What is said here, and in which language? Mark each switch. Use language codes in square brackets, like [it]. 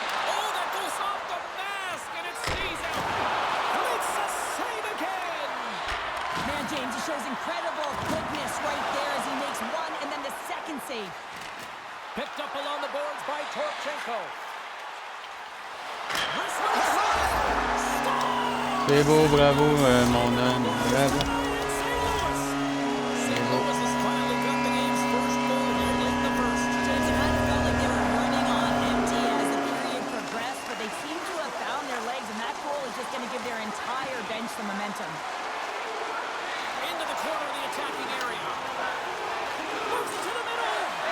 [en] Oh, that goes off the mask, and it stays out. Makes a save again. Man, James, he shows incredible quickness right there as he makes one and then the second save. Picked up along the boards by Torchenko. [fr] C'est beau, bravo, mon homme. Bravo. [en] St. Louis has finally got the game's first goal here late in the first. James, it kind of felt like they were running on empty as the period progressed, but they seem to have found their legs, and that goal is just going to give their entire bench some momentum. Into the corner of the attacking area. Moves to the middle.